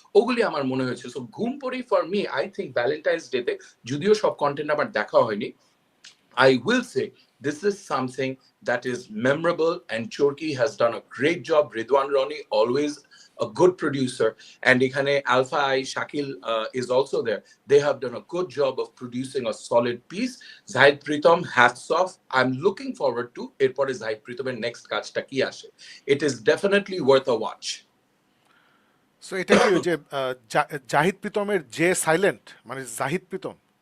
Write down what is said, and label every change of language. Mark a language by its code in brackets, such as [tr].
[bn] ওগুলি আমার মনে হয়েছে। [en] so ঘুমপড়ি for me, I think Valentine's ডেতে, [bn] যদিও সব কন্টেন্ট আমার দেখা হয়নি, [en] I will say this is something that is memorable, and Chorki has done a great job. Ridwan Roni, always a good producer, and ekhane Alpha I Shakil is also there. They have done a good job of producing a solid piece. Zahid Pritam, hats off. I'm looking forward to [bn] erpore Zahid Pritamer next kajta ki ashe. [en] It is definitely worth a watch. [bn] So এটা কি ওই যে জাহিদ প্রীতমের যে silent, মানে জাহিদ প্রীতম?